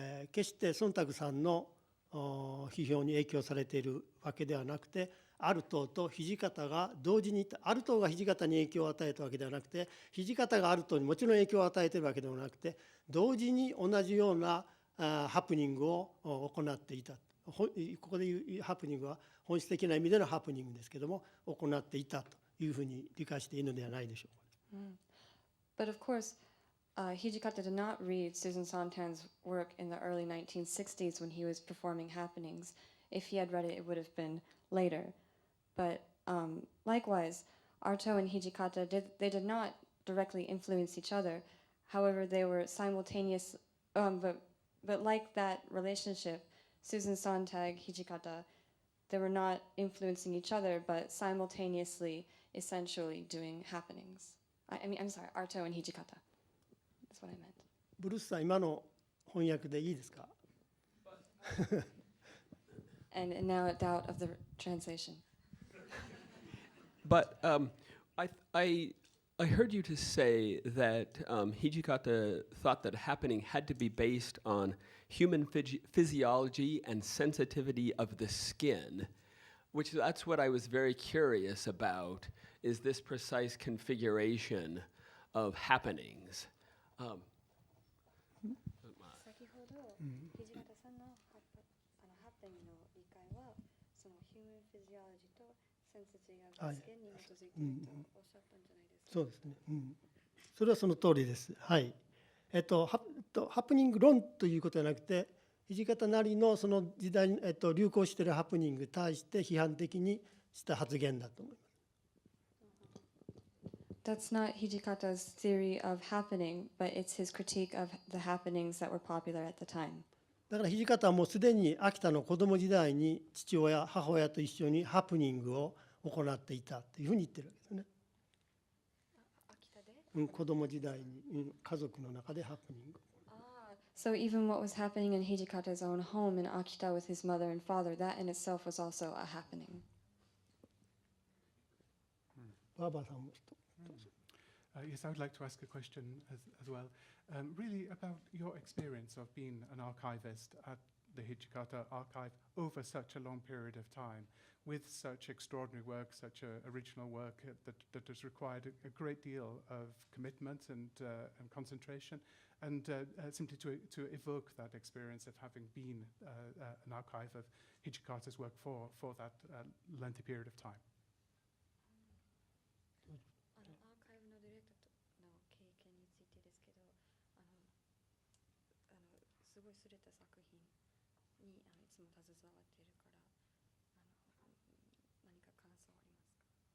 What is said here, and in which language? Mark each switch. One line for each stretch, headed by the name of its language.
Japanese: 決してソンタグさんの批評に影響されているわけではなくて、アルトーと土方が同時に、アルトーが土方に影響を与えたわけではなくて、土方がアルトーにもちろん影響を与えているわけではなくて、同時に同じようなハプニングを行っていた。ここでいうハプニングは本質的な意味でのハプニングですけども、行っていたというふうに理解していいのではないでしょうか。
English: But of course, Hijikata did not read Susan Sontag's work in the early 1960s when he was performing happenings. If he had read it, it would have been later. But likewise, Arto and Hijikata did not directly influence each other. However, they were simultaneous. But like that relationship, Susan Sontag, Hijikata, they were not influencing each other, but simultaneously, essentially doing happenings. I'm sorry, Arto and Hijikata. That's what I meant.
Japanese: ブルースさん、今の翻訳でいいですか？
English: And now a doubt of the translation. But I heard you to say that Hijikata thought that happening had to be based on human physiology and sensitivity of the skin, that's what I was very curious about, is this precise configuration of happenings.
Japanese: 先ほど、土方さんのハプニングの理解は、そのヒューマンフィジオロジーとセンシティブなスキンに基づいているとおっしゃったんじゃないですか。そうですね。それはその通りです。はい。ハプニング論ということではなくて、土方なりのその時代に、流行しているハプニングに対して批判的にした発言だと思います。
English: That's not Hijikata's theory of happening, but it's his critique of the happenings that were popular at the time.
Japanese: だから土方はもうすでに秋田の子供時代に父親、母親と一緒にハプニングを行っていたというふうに言ってるわけですね。子供時代に家族の中でハプニング。
English: So even what was happening in Hijikata's own home in Akita with his mother and father, that in itself was also a happening.
Japanese: バーバーさんも
English: Yes, I would like to ask a question as well. Really about your experience of being an archivist at the Hijikata archive over such a long period of time, with such extraordinary work, such original work that has required a great deal of commitment and concentration, and simply to evoke that experience of having been an archive of Hijikata's work for that lengthy period of time.
Japanese: アーカイブのディレクターの経験についてですけど、すごい優れた作品にいつも携わっているから、何か感想ありますか？